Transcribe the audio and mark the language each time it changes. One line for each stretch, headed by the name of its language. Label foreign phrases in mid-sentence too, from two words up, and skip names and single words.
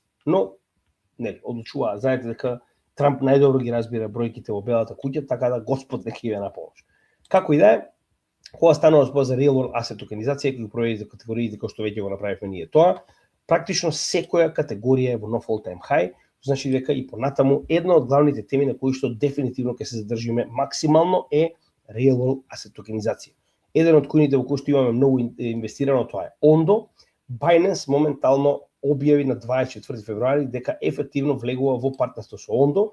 Macedonian: Но нели, одлучува, знаете дека Трамп најдобро ги разбира бројките во Белата куќа, така да Господ нека ја на помош. Како и да е, кога станува збор за
English: Real World Asset
Macedonian: токенизација, кој го проведе за категориите кои што веќе го направивме ние тоа, практично секоја категорија е во нов
English: all-time high,
Macedonian: значи дека и понатаму една од главните теми на кои што дефинитивно ќе се задржиме максимално е
English: Real World Asset
Macedonian: токенизација. Еден од коините во кои што имаме многу инвестирано тоа е Ondo. Binance моментално објави на 24 февруари дека ефективно влегува во партнерство со Ondo.